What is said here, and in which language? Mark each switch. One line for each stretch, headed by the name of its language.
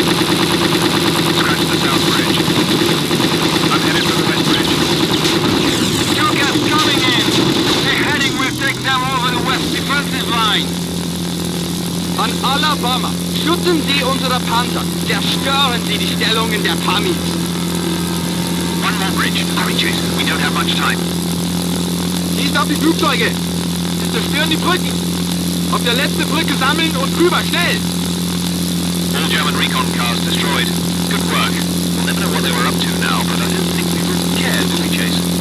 English: Scratch the south bridge. I'm headed for the west bridge. Stukas coming in! The heading will take them over the west defensive line.
German: An Alabama, schützen Sie unsere Panzer! Zerstören Sie die Stellungen der Pamis!
English: One more bridge. Hurry, Chase. We don't have much time.
German: Schießt auf die Flugzeuge! Sie zerstören die Brücken! Auf der letzten Brücke sammeln und rüber, schnell!
English: All German recon cars destroyed. Good work. We'll never know what they were up to now, but I don't think we would care, do we, Chase?